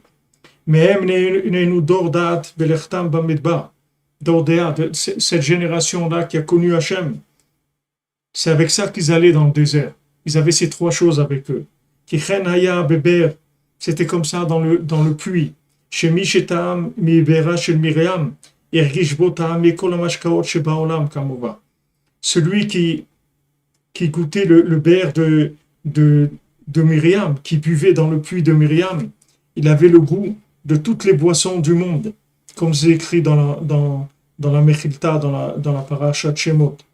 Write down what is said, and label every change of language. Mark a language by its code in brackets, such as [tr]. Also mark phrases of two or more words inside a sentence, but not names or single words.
[fr] Mais cette génération-là qui a connu Hachem, c'est avec ça qu'ils allaient dans le désert. Ils avaient ces 3 choses avec eux. C'était comme ça dans le puits. [he] שמי שטעם מבארה של מרים, הרגיש בו טעמי כל המשקאות שבעולם כמובן. [fr] Celui qui goûtait le beurre de Myriam, qui buvait dans le puits de Myriam, il avait le goût de toutes les boissons du monde, comme c'est écrit dans la Mechilta, dans la Parashat Shemot.